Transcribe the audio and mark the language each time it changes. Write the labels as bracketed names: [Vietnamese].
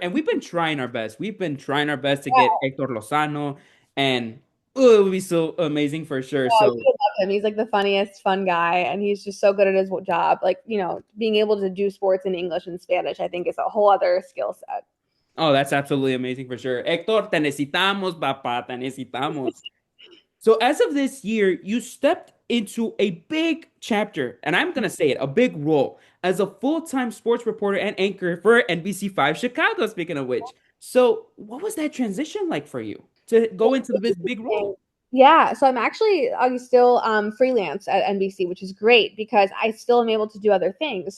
[English] And we've been trying our best. We've been trying our best to get Yeah, Hector Lozano, and oh, it would be so amazing for sure. oh, you So, would love him. He's like the funniest, fun guy, and he's just so good at his job. Like, being able to do sports in English and Spanish, I think is a whole other skill set. oh, that's absolutely amazing for sure. [Spanish] Hector, te necesitamos, papá, te necesitamos. [English] So, as of this year, you stepped into a big chapter, and I'm gonna say it, a big role as a full-time sports reporter and anchor for NBC5 Chicago. Speaking of which, so what was that transition like for you to go into this big role? Yeah, so I'm still freelance at NBC, which is great because I still am able to do other things.